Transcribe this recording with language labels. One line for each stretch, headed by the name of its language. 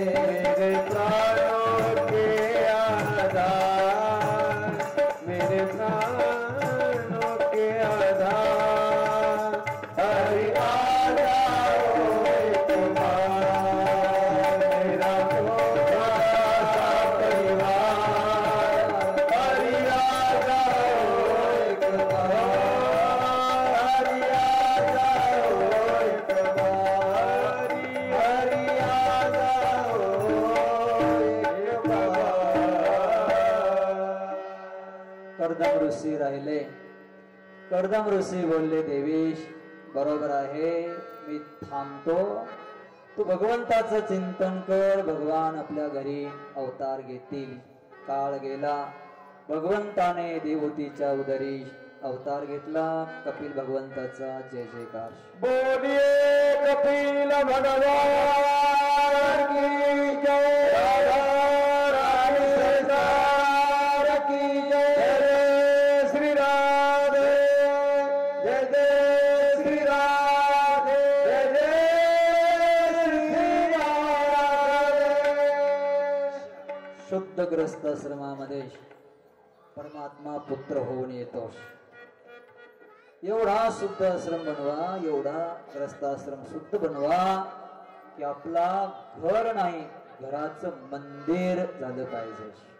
Hindi: मेरे प्राणों के आधार, मेरे प्राणों के आधार, हरि आ जाओ एक बार, मेरा छोटा सा परिवार, हरि आ जाओ एक बार, हरि आ जाओ एक बार, हरि आ जाओ एक बार.
Marathi: कर्दम ऋषी राहिले. कर्दम ऋषी बोलले, देवीश बरोबर आहे, मी थांबतो, तू भगवंताचं चिंतन कर, भगवान आपल्या घरी अवतार घेतील. काळ गेला, भगवंताने देवहूतीच्या उदरी अवतार घेतला. कपिल भगवंताचा जय जयकार.
Hindi: बोलिए कपिल भगवान की जय, राधा रानी सरकार की जय, जय श्री राधे, जय जय श्री राधे, जय जय श्री राधे.
Marathi: शुद्धग्रस्त आश्रमामध्ये परमात्मा पुत्र होऊन येतो. एवढा शुद्ध आश्रम बनवा, एवढा ग्रस्ताश्रम शुद्ध बनवा की आपला घर नाही, घराचं मंदिर झालं पाहिजे.